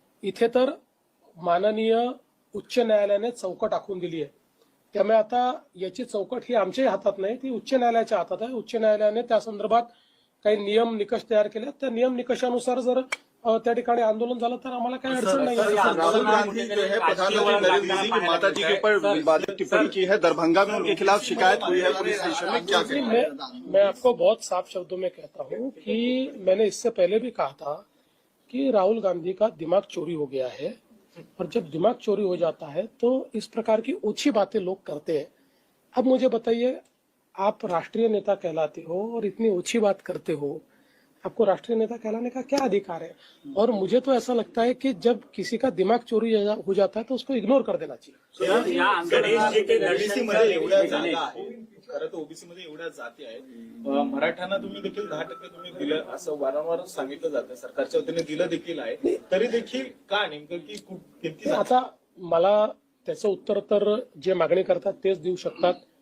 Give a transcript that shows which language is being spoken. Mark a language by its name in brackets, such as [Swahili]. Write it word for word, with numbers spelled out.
[Marathi] इथे तर माननीय उच्च न्यायालयाने चौकट आखून दिली आहे, त्यामुळे आता याची चौकट ही आमच्याही हातात नाही, ती उच्च न्यायालयाच्या हातात आहे. उच्च न्यायालयाने त्या संदर्भात काही नियम निकष तयार केले, त्या नियम निकषानुसार जर अ, त्या ठिकाणी आंदोलन झालं तर आम्हाला काही अडचण नाही सर, आहे. [Hindi] राहुल गांधी जो है प्रधानमंत्री नरेंद्र मोदी की माता जी के ऊपर विवादित टिप्पणी की है, दरभंगा में उनके खिलाफ शिकायत हुई है पुलिस स्टेशन में, क्या जी, कहें? मैं मैं आपको बहुत साफ शब्दों में कहता हूँ कि मैंने इससे पहले भी कहा था कि राहुल गांधी का दिमाग चोरी हो गया है. और जब दिमाग चोरी हो जाता है तो इस प्रकार की ओछी बातें लोग करते हैं. अब मुझे बताइए, आप राष्ट्रीय नेता कहलाते हो और इतनी ओछी बात करते हो, आपको राष्ट्रीय नेता कहलाने का क्या अधिकार है? और मुझे तो ऐसा लगता है कि जब किसी का दिमाग चोरी हो जा- हो जाता है तो उसको इग्नोर कर देना चाहिए. [Marathi] ओबीसी मध्ये एवढ्या जागा आहेत, खरं तर ओबीसी मध्ये एवढ्या जाती आहेत, अं, मराठ्यांना तुम्ही देखील दहा टक्के तुम्ही दिलं असं वारंवार सांगितलं जातं, सरकारच्या वतीने दिलं देखील आहे, तरी देखील का नेमकं की कु- किती जाती- आता मला त्याचं उत्तर तर जे मागणी करतात तेच देऊ शकतात.